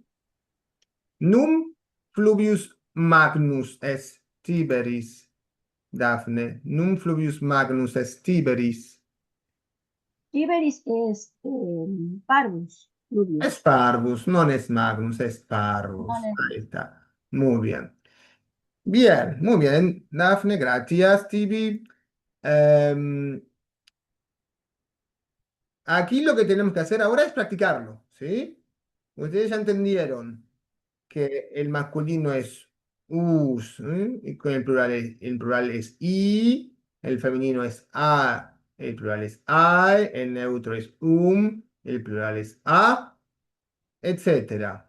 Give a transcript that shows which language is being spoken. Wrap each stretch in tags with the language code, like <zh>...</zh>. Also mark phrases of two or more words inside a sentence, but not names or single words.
<la>Num fluvius magnus est Tiberis, Daphne. Num fluvius magnus est Tiberis. Tiberis est parvus fluvius. Es parvus, non es magnus, es parvus. Non est.</la> <es>Ahí está. Muy bien. Bien, muy bien, Dafne, gracias, Tibi. Em, Aquí lo que tenemos que hacer ahora es practicarlo, ¿sí? Ustedes ya entendieron que el masculino es us, y con el plural es i, el femenino es a, el plural es ai, el neutro es el plural es a, etcétera.</es>